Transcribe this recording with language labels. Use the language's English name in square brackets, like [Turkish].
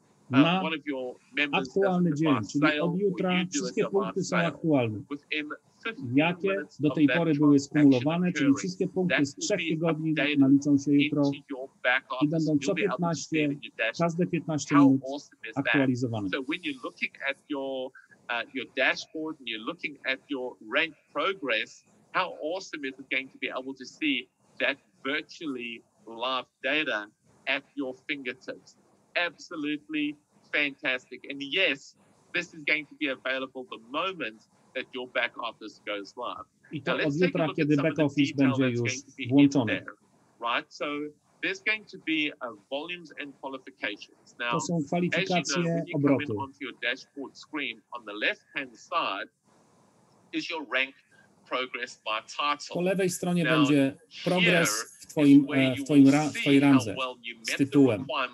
[Polish] Na aktualny dzień, czyli od jutra wszystkie punkty są aktualne. Jakie do tej pory były skumulowane, czyli wszystkie punkty z 3 tygodni naliczą się jutro i będą co 15, każde 15 minut aktualizowane. [English] Your dashboard and you're looking at your rank progress, how awesome is it going to be able to see that virtually live data at your fingertips? Absolutely fantastic. And yes, this is going to be available the moment that your back office goes live. [Polish] I to od jutra, kiedy back office będzie już włączony. [English] Right? So there's going to be volumes and qualifications. Now, [Polish] to są kwalifikacje, [English] as you know, when you [Polish] obroty. [English] come in onto your dashboard screen, on the left-hand side is your rank progress by title. [Polish] Po lewej stronie będzie progres w twojej randze z tytułem.